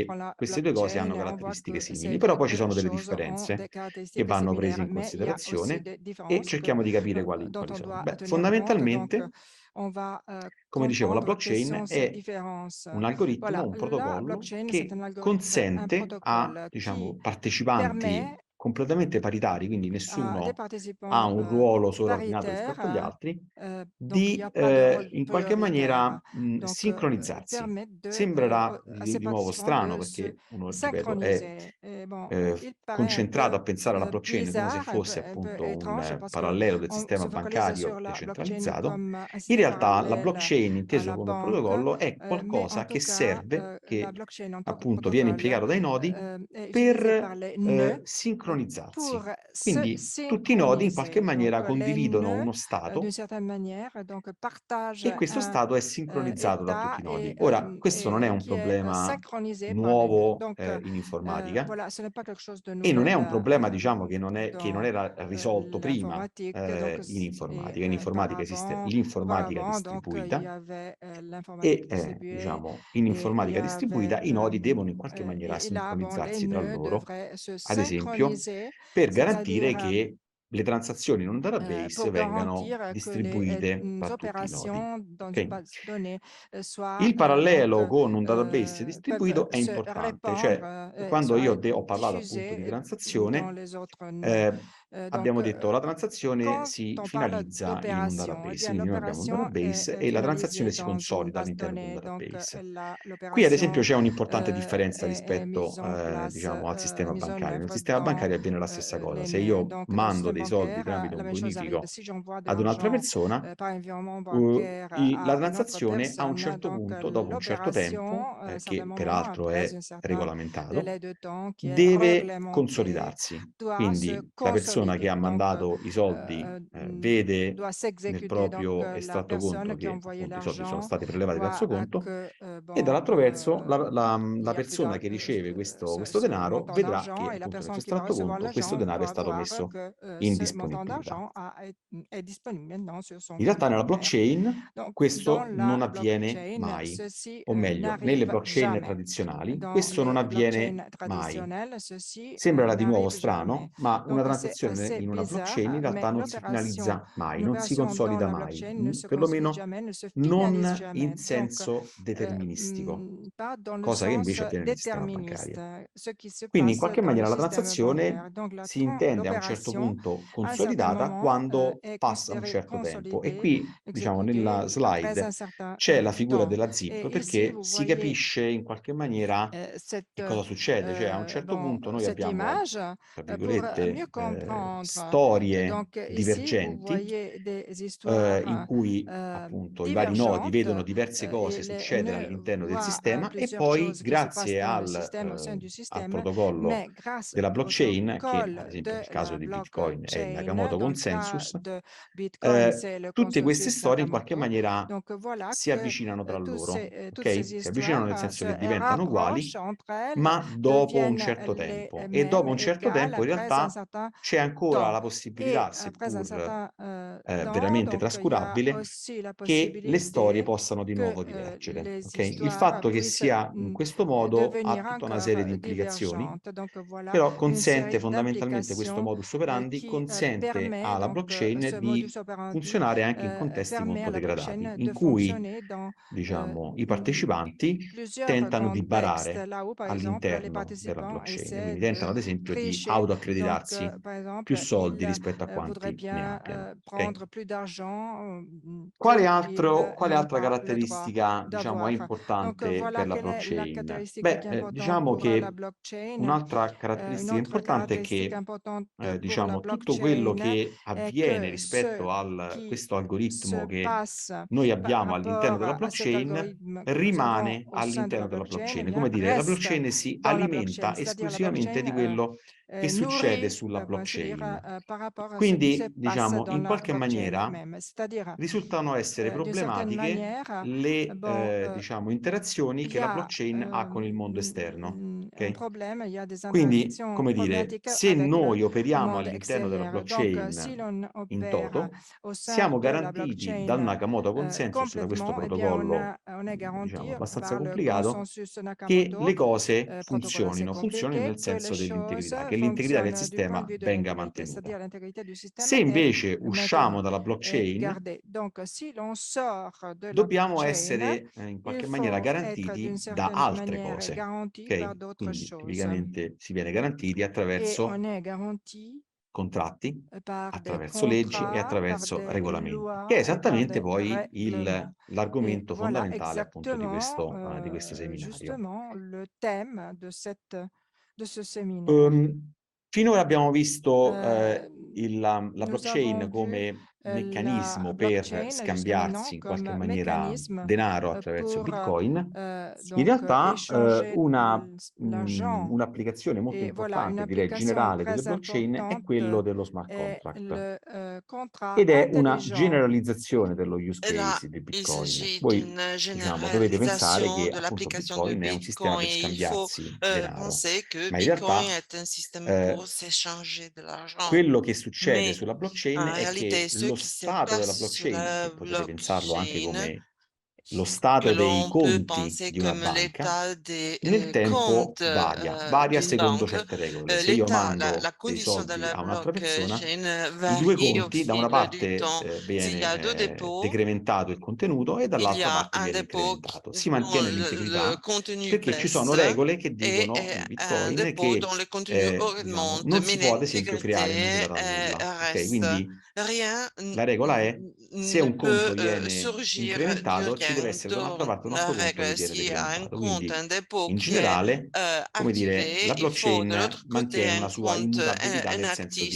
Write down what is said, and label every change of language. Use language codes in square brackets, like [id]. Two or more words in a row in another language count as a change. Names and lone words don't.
[it] che [fr] prend la [it] queste due cose hanno [fr] blockchain, on voit [it] caratteristiche [fr] que [it] simili, [fr] c'est [it] però poi ci [fr] deux [it] sono delle [fr] choses ont [it] differenze [fr] des [it] che [fr] caractéristiques [it] vanno prese [fr] similaires, [it] in [fr] mais il y a aussi [it] considerazione [fr] des [it] e [fr] différences [it] cerchiamo di capire [fr] dont [it] quali [fr] on [it] sono. [fr] doit [it] Beh, [fr] tenir compte. Donc, [it] fondamentalmente, [fr] on va [it] come dicevo, la [fr] comprendre quelles [it] blockchain [fr] sont ces [it] è [fr] différences. [it] un algoritmo, [fr] Voilà, [it] un [fr] la [it] protocollo [fr] blockchain, c'est [it] che [fr] un algorithme, un [it] consente a, [fr] protocole qui [it] diciamo, partecipanti [fr] permet [it] completamente paritari, quindi [fr] à des [it] nessuno ha [fr] participants [it] un ruolo sovraordinato rispetto agli [fr] paritaires. [it] altri, [fr] Donc, il n'y [it] di [fr] a pas de rôle [it] in qualche [fr] prioritaire. [it] maniera [fr] Donc, [it] sincronizzarsi. [fr] permettre [it] Sembrerà [fr] à ces [it] di nuovo [fr] participants [it] strano [fr] de se [it] perché uno, ripeto, è [fr] synchroniser. Et bon, il paraît un [it] concentrato [fr] peu [it] a pensare alla blockchain come se [fr] bizarre, [it] fosse [fr] un peu [it] appunto [fr] étrange, [it] un [fr] parce que [it] parallelo del [fr] on [it] sistema [fr] se focalise [it] bancario [fr] sur la blockchain [it] decentralizzato. [fr] comme un [it] In [fr] système [it] realtà la [fr] parallèle [it] blockchain, [fr] à [it] inteso [fr] la [it] come [fr] banque, [it] protocollo, è [fr] mais en [it] qualcosa che [fr] tout cas, [it] serve, [fr] la [it] che [fr] blockchain en tant que [it] appunto viene [fr] protocole [it] impiegato dai nodi [fr] est utilisée par [it] per [fr] les nœuds [it] sincronizzarsi. [fr] pour se [it] Quindi tutti i nodi in qualche [fr] synchroniser. Donc, [it] maniera [fr] les [it] condividono [fr] nœuds, [it] uno [fr] d'une [it] stato [fr] certaine manière, donc partagent [it] e questo [fr] un [it] stato è sincronizzato da tutti [fr] état [it] i nodi. Ora, questo non è [fr] et [it] un [fr] qui est [it] problema [fr] synchronisé par les nœuds. [it] nuovo [fr] Donc, [it] in informatica [fr] voilà, ce n'est pas quelque chose de [it] e non è [fr] nouvel [it] un problema, diciamo, che non [fr] dans [it] era risolto prima [fr] l'informatique. Donc, [it] in [fr] et [it] informatica. In informatica esiste l'informatica [fr] auparavant, donc, il y [it] distribuita [fr] avait l'informatique [it] e, [fr] distribuée [it] diciamo, in [fr] et il y [it] informatica [fr] avait [it] distribuita i nodi devono in qualche maniera [fr] et là, bon, les [it] sincronizzarsi tra [fr] nœuds [it] loro, [fr] devraient se [it] ad esempio, [fr] synchroniser, [it] per garantire [fr] c'est-à-dire [it] che le transazioni in un database [fr] pour [it] vengano [fr] garantir que les [it] distribuite tra tutti i nodi. [fr] opérations dans une [it] Ok? [fr] base de données soient [it] Il parallelo con un database [fr] peuvent [it] distribuito è [fr] se [it] importante, [fr] répandre [it] cioè [fr] et [it] quando io [fr] soient [it] ho parlato appunto di [fr] diffusées dans [it] transazione, [fr] les autres nœuds. Donc, [it] abbiamo detto la transazione [fr] quand [it] si [fr] on parle [it] finalizza in un [fr] d'opération, eh [it] database, [fr] bien, [it] quindi noi abbiamo un [fr] l'opération [it] database [fr] est [it] e la transazione [fr] finalisée [it] si [fr] dans une [it] consolida [fr] base de [it] all'interno di un [fr] données. Donc, [it] database. Qui ad esempio [fr] l'opération [it] c'è un'importante differenza [fr] est [it] rispetto, [fr] mise en place, [it] diciamo, al sistema [fr] mise en [it] bancario. Nel [fr] œuvre [it] sistema [fr] dans [it] bancario avviene la stessa cosa. [fr] les [it] Se [fr] nœuds. [it] io [fr] Donc, dans le [it] mando [fr] système [it] dei soldi [fr] bancaire, [it] tramite [fr] la [it] un [fr] même chose arrive. [it] bonifico [fr] Si j'envoie de [it] ad un'altra [fr] l'argent [it] persona, [fr] par un virement bancaire [it] la [fr] à une autre [it] transazione a un [fr] personne, [it] certo [fr] donc [it] punto, dopo un certo tempo, [fr] l'opération, à un certain [it] che [fr] moment, [it] peraltro [fr] après [it] è [fr] un certain [it] regolamentato, [fr] délai de temps qui est [it] deve [fr] réglementé, [it] consolidarsi. [fr] doit se [it] Quindi la persona che ha [fr] consolider. Donc, [it] mandato i soldi vede [fr] doit [it] nel [fr] s'exécuter. Donc, [it] proprio [fr] la [it] estratto conto [fr] personne qui a [it] che [fr] envoyé [it] appunto i soldi sono [fr] l'argent [it] stati prelevati dal [fr] voit [it] suo conto [fr] que, [it] e [fr] bon, [it] dall'altro verso [fr] il [it] la [fr] y a plus [it] persona che riceve questo [fr] ce [it] denaro [fr] montant [it] vedrà che [fr] d'argent et la [it] appunto nel suo [fr] personne qui va [it] estratto [fr] recevoir [it] conto questo [fr] l'argent [it] denaro è [fr] va [it] stato [fr] voir [it] messo [fr] que [it] in [fr] ce montant [it] disponibilità. [fr] d'argent est disponible maintenant sur son [it] In realtà [fr] compte [it] nella [fr] bancaire. [it] blockchain [fr] Donc, dans [it] questo non [fr] la [it] avviene [fr] blockchain, [it] mai, [fr] ceci [it] o meglio, nelle [fr] n'arrive [it] blockchain [fr] jamais. [it] tradizionali [fr] Dans [it] questo non [fr] les [it] avviene [fr] blockchains [it] mai. [fr] traditionnelles, ceci [it] Sembrerà di nuovo [fr] n'arrive jamais. [it] strano, ma una [fr] Donc, c'est [it] un'operazione [fr] c'est [it] in una [fr] bizarre, [it] blockchain in realtà [fr] mais [it] non si [fr] l'opération, [it] finalizza mai, [fr] une [it] non si [fr] opération dans [it] consolida [fr] la [it] mai, [fr] blockchain ne se consolide [it] perlomeno [fr] jamais, ne se finalise [it] non in [fr] jamais. Donc, [it] senso deterministico, [fr] pas dans le [it] cosa che [fr] sens [it] invece avviene nel sistema [fr] déterministe, [it] bancario. [fr] ce qui se [it] Quindi in [fr] passe [it] qualche [fr] dans le [it] maniera la [fr] système [it] transazione [fr] bancaire. Donc, [it] si intende a un certo [fr] l'opération, [it] punto [fr] à un certain [it] consolidata [fr] moment, [it] quando [fr] est [it] passa un [fr] considérée [it] certo tempo. E [fr] consolidée, [it] qui, diciamo, nella [fr] exécutée après un [it] slide [fr] certain [it] c'è la figura [fr] temps. [it] della ZIP [fr] Et ici, [it] perché [fr] vous [it] si [fr] voyez [it] capisce in qualche maniera [fr] cette, [it] che cosa succede. Cioè, a un certo [fr] bon, [it] punto noi [fr] cette [it] abbiamo, [fr] image [it] tra [fr] pour mieux [it] virgolette, [fr] comprendre. [it] storie [fr] Donc, ici, vous [it] divergenti [fr] voyez des [it] in [fr] histoires [it] cui appunto i vari nodi vedono [fr] divergentes [it] diverse cose [fr] et les [it] succedere [fr] nœuds [it] all'interno del [fr] voient [it] sistema e [fr] plusieurs [it] poi, [fr] choses qui se passent [it] grazie [fr] dans le système, au sein du [it] al [fr] système, [it] protocollo [fr] mais grâce [it] della [fr] au [it] blockchain, che ad [fr] protocole [it] esempio [fr] de [it] nel caso [fr] la [it] di Bitcoin è il [fr] blockchain. [it] Nakamoto [fr] Dans le cas [it] Consensus, [fr] de Bitcoin, c'est le [it] tutte queste [fr] consensus [it] storie in qualche [fr] Nakamoto. [it] maniera [fr] Donc, voilà [it] si [fr] que [it] avvicinano tra loro, [fr] toutes [it] ok? [fr] ces [it] Si avvicinano nel [fr] histoires [it] senso [fr] se [it] che diventano uguali, [fr] rapprochent entre elles, [it] ma dopo un [fr] deviennent [it] certo [fr] les [it] tempo. E dopo [fr] mêmes, [it] un certo [fr] égales [it] tempo in [fr] après un [it] realtà [fr] certain [it] c'è ancora la [fr] temps. [it] possibilità, [fr] Et après un [it] seppur [fr] certain temps, [it] veramente [fr] donc il y a [it] trascurabile, [fr] aussi la [it] che le storie [fr] possibilité [it] possano di [fr] que [it] nuovo divergere. [fr] les [it] Ok? Il [fr] histoires [it] fatto che [fr] puissent [it] sia in questo modo ha [fr] devenir [it] tutta una [fr] encore [it] serie di implicazioni, [fr] divergentes. Donc voilà [it] però [fr] une série [it] consente fondamentalmente questo [fr] d'applications [la] modus operandi, [fr] qui [it] consente [fr] permet, [it] alla [fr] donc [it] blockchain [fr] ce [it] di [la] modus operandi [it] funzionare anche in contesti [fr] permet à [it] molto [fr] la [it] degradati, [fr] blockchain [it] in [fr] de [it] cui, [fr] fonctionner dans [it] diciamo, i partecipanti [fr] plusieurs [it] tentano di [fr] contextes, [it] barare [fr] là où, par exemple, les [it] all'interno della [fr] participants [it] blockchain, [fr] essaient [it] quindi tentano [fr] de [it] ad esempio di [fr] tricher. Donc, [it] autoaccreditarsi [fr] par [it] più [fr] exemple, [it] soldi [fr] ils [it] rispetto a [fr] voudraient [it] quanti ne [fr] bien [it] abbiano. Ok? [fr] prendre plus d'argent [it] Quale [fr] qu'ils n'ont [it] altra [fr] pas le droit [it] caratteristica, diciamo, è [fr] d'avoir. Donc, [it] importante [fr] voilà [it] per la [fr] quelle est la [it] blockchain? [fr] caractéristique qui est [it] Beh, [fr] importante [it] diciamo [fr] pour la [it] che [fr] blockchain. [it] un'altra [fr] Une [it] caratteristica [fr] autre [it] importante è [fr] caractéristique [it] che, [fr] importante pour la [it] diciamo, tutto quello [fr] blockchain [it] che [fr] est [it] avviene [fr] que [it] rispetto [fr] ce [it] al [fr] qui [it] questo algoritmo [fr] se [it] che [fr] passe [it] noi [fr] par [it] abbiamo all'interno [fr] rapport [it] della [fr] à cet [it] blockchain [fr] algorithme que nous avons [it] rimane [fr] au sein de la [it] all'interno della [fr] blockchain, eh [it] blockchain. [fr] bien, [it] Come dire, la [fr] reste [it] blockchain si [fr] dans la blockchain. [it] alimenta [fr] C'est-à-dire la [it] esclusivamente di [fr] blockchain [it] quello che succede [fr] nourrit, [it] sulla [fr] pour ainsi dire, [it] blockchain. [fr] par rapport à ce qui se [it] Quindi, [fr] passe [it] diciamo, [fr] dans [it] in [fr] la [it] qualche [fr] blockchain [it] maniera [fr] elle-même. C'est-à-dire, [it] risultano essere [fr] d'une certaine [it] problematiche [fr] manière, [it] le, [fr] bon, [it] diciamo, interazioni [fr] il [it] che [fr] y [it] la [fr] a [it] blockchain ha con il mondo esterno. [fr] un [it] Ok? [fr] problème, il y a des [it] Quindi, [fr] interactions [it] come dire, [fr] problématiques [it] se [fr] avec le [it] noi operiamo [fr] monde [it] all'interno della [fr] extérieur. Donc, si [it] blockchain [fr] l'on [it] in [fr] opère [it] toto, [fr] au sein [it] siamo [fr] de la [it] garantiti dal [fr] blockchain [it] Nakamoto Consensus, da questo [fr] complètement, eh bien, [it] protocollo, [fr] on est garanti [it] diciamo, abbastanza [fr] par le [it] complicato, [fr] consensus [it] che le [fr] Nakamoto, [it] cose [fr] protocole assez [it] funzionino [fr] compliqué, [it] nel [fr] que les [it] senso [fr] choses [it] dell'integrità, che l'integrità del [fr] fonctionnent du point [it] sistema [fr] de vue de [it] venga [fr] l'intégrité, [it] mantenuta. [fr] c'est-à-dire l'intégrité du système [it] Se [fr] est [it] invece usciamo [fr] maintenue, [it] dalla [fr] est [it] blockchain, [fr] gardée. Donc, si l'on sort de la [it] dobbiamo [fr] blockchain, [it] essere in [fr] il [it] qualche maniera [fr] faut être d'une [it] garantiti da [fr] certaine [it] altre [fr] manière [it] cose, [fr] garanti par [it] ok? [fr] d'autres [it] Quindi [fr] choses. [it] tipicamente si viene garantiti [fr] Et on [it] attraverso [fr] est garanti [it] contratti, [fr] par des [it] attraverso leggi e [fr] contrats, par [it] attraverso [fr] des [it] regolamenti, che è [fr] lois et par [it] esattamente [fr] des [it] poi [fr] règlements. Et [it] l'argomento [fr] voilà [it] fondamentale appunto [fr] exactement, [it] di questo seminario. [fr] justement, le thème de ce séminaire. [it] Finora abbiamo visto Euh, la [fr] Nous avons [it] blockchain [fr] vu [it] come [fr] la [it] meccanismo per [fr] blockchain jusqu'à maintenant [it] scambiarsi in qualche [fr] comme [it] maniera [fr] mécanisme [it] denaro attraverso [fr] pour [it] Bitcoin. In [fr] donc [it] realtà [fr] échanger l'argent. [it] un'applicazione molto [fr] Et voilà, une [it] importante, direi [fr] application [it] generale delle [fr] très [it] blockchain è [fr] importante [it] quello dello smart [fr] est [it] contract. [fr] le contrat [it] Ed è una [fr] intelligent. [it] generalizzazione dello use [fr] Et là, [it] case di [fr] il [it] Bitcoin. [fr] s'agit [it] Voi, [fr] d'une [it] diciamo, dovete pensare [fr] généralisation [it] che [fr] de [it] appunto [fr] l'application de [it] Bitcoin è un sistema [fr] Bitcoin. [it] per [fr] Et il faut [it] scambiarsi denaro, [fr] penser que [it] ma in [fr] Bitcoin [it] realtà [fr] est un système eh, pour s'échanger de l'argent. [it] quello che succede [fr] Mais [it] sulla blockchain [fr] en [it] è che [fr] réalité, ce [it] lo [fr] qui se [it] stato della [fr] passe sur [it] blockchain, [fr] la [it] che potete pensarlo anche [fr] blockchain, [it] come lo [fr] que [it] stato dei [fr] l'on peut [it] conti [fr] penser [it] di una [fr] comme [it] banca, [fr] l'état des [it] nel tempo [fr] comptes [it] varia [fr] d'une [it] secondo [fr] banque, [it] certe regole. Se io [fr] l'état, la [it] mando dei [fr] condition de [it] soldi [fr] la [it] a un'altra persona, [fr] blockchain [it] i due [fr] varie au [it] conti, da una [fr] fil du [it] parte [fr] temps. S'il y [it] viene [fr] a deux dépôts, [it] decrementato il contenuto e [fr] il y [it] dall'altra [fr] a [it] parte [fr] un [it] viene [fr] dépôt [it] incrementato. Si [fr] dont [it] mantiene [fr] le [it] l'integrità [fr] contenu [it] perché ci sono [fr] baisse [it] regole che [fr] et [it] dicono in [fr] un [it] Bitcoin [fr] dépôt [it] che [fr] dont le contenu [it] diciamo, [fr] augmente, [it] non si [fr] mais [it] può ad esempio creare nulla [fr] l'intégrité [it] dal nulla. Ok, [fr] reste. [it] quindi [fr] Rien [it] la regola è se [fr] ne [it] un conto [fr] peut [it] viene [fr] surgir du [it] incrementato, ci deve [fr] rien. [it] essere da un'altra [fr] Donc, [it] parte un [fr] la [it] altro conto che [fr] règle, [it] viene [fr] s'il y a un [it] decrementato. [fr] compte, [it] Quindi [fr] un dépôt [it] in [fr] qui est [it] generale, come dire, [fr] activé, [it] la [fr] il faut de [it] blockchain [fr] l'autre côté [it] mantiene [fr] un [it] una sua [fr] compte [it] immutabilità nel senso di